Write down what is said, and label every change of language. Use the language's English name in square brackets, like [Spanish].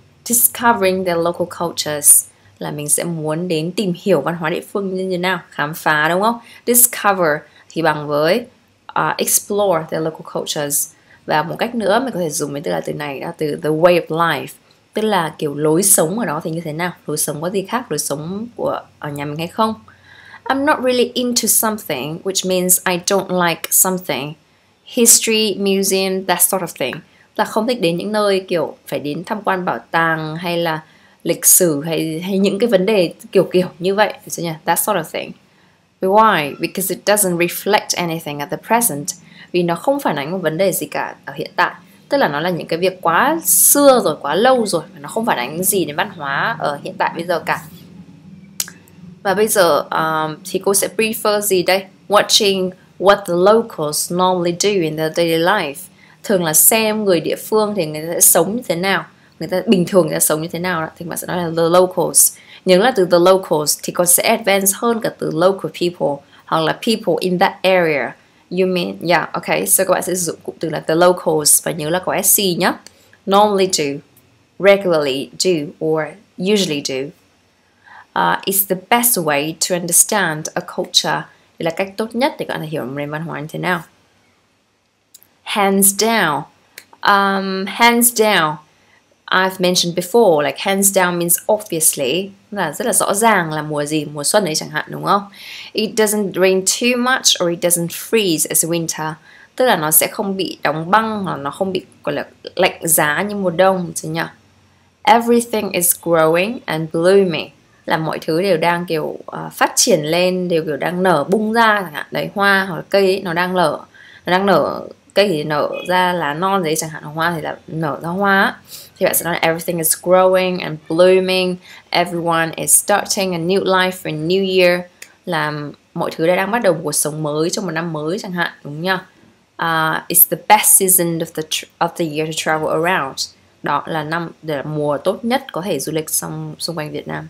[English] Discovering the local cultures, [Vietnamese] là mình sẽ muốn đến tìm hiểu văn hóa địa phương như thế nào, khám phá, đúng không? Discover thì bằng với [English] explore the local cultures. [Vietnamese] Và một cách nữa mình có thể dùng từ này là từ [English] the way of life, [Vietnamese] tức là kiểu lối sống ở đó thì như thế nào, lối sống có gì khác lối sống của ở nhà mình hay không. [English] I'm not really into something, which means I don't like something. History, museum, that sort of thing, [Vietnamese] là không thích đến những nơi kiểu phải đến tham quan bảo tàng hay là lịch sử hay những cái vấn đề kiểu như vậy, được chưa nhỉ? [English] That sort of thing. Why? Because it doesn't reflect anything at the present. [Vietnamese] Vì nó không phản ánh một vấn đề gì cả ở hiện tại. Tức là nó là những cái việc quá xưa rồi, quá lâu rồi, nó không phản ánh gì đến văn hóa ở hiện tại bây giờ cả. Và bây giờ thì cô sẽ prefer gì đây? [English] Watching what the locals normally do in their daily life. [Vietnamese] Thường là xem người địa phương thì người ta sẽ sống như thế nào, người ta bình thường người ta sống như thế nào đó. Thì bạn sẽ nói là [English] the locals. [Vietnamese] Nhớ là từ the locals thì còn sẽ advance hơn cả từ [English] local people [Vietnamese] hoặc là [English] people in that area. You mean, yeah, okay. So [Vietnamese] các bạn sẽ sử dụng cụm từ là [English] the locals [Vietnamese] và nhớ là có SC nhé. [English] Normally do, regularly do, or usually do. It's the best way to understand a culture. [Vietnamese] Đây là cách tốt nhất để các bạn hiểu một nền văn hóa như thế nào. [English] Hands down. Hands down. I've mentioned before, like hands down means obviously, [Vietnamese] là rất là rõ ràng là mùa gì, mùa xuân đấy chẳng hạn, đúng không? [English] It doesn't rain too much or it doesn't freeze as winter. [Vietnamese] Tức là nó sẽ không bị đóng băng hoặc nó không bị gọi là lạnh giá như mùa đông, chứ nhỉ? [English] Everything is growing and blooming, [Vietnamese] là mọi thứ đều đang kiểu phát triển lên, đều kiểu đang nở bung ra chẳng hạn. Đấy, hoa hoặc là cây ấy, nó đang nở, cây thì nở ra lá non đấy chẳng hạn, hoa thì là nở ra hoa. Thì bạn sẽ nói [English] everything is growing and blooming, everyone is starting a new life for a new year, [Vietnamese] là mọi thứ đang bắt đầu một cuộc sống mới trong một năm mới chẳng hạn, đúng nhỉ? [English] It's the best season of the year to travel around. [Vietnamese] Đó là mùa tốt nhất có thể du lịch xung quanh Việt Nam.